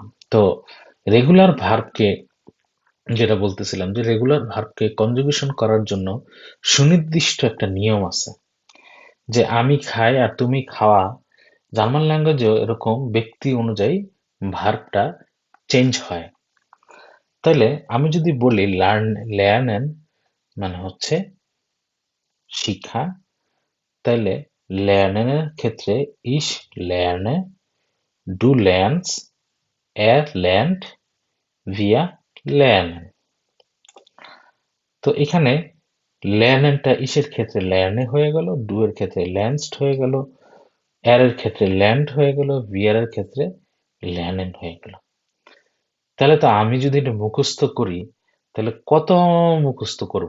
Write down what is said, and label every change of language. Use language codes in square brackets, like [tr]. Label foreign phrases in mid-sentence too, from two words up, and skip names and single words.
[bn] তো রেগুলার ভার্বকে, যেটা বলতেছিলাম, যে রেগুলার ভার্বকে কনজুগেশন করার জন্য সুনির্দিষ্ট একটা নিয়ম আছে, যে আমি খাই আর তুমি খাওয়া। জার্মান ল্যাঙ্গুয়েজেও এরকম ব্যক্তি অনুযায়ী ভার্বটা চেঞ্জ হয়। তাইলে আমি যদি বলি lernen মানে হচ্ছে শিখা, তাইলে lernen এর ক্ষেত্রে [de] ich lerne, du lernst, er lernt, wir lernen। [bn] তো এখানে lernen টা ইসের ক্ষেত্রে lernen হয়ে গেল, ডু এর ক্ষেত্রে lernst হয়ে গেল, এর এর ক্ষেত্রে lernt হয়ে গেল, wir এর ক্ষেত্রে lernen হয়ে গেল। তাহলে তো আমি যদি এটা মুখস্থ করি, তাহলে কত মুখস্থ করব?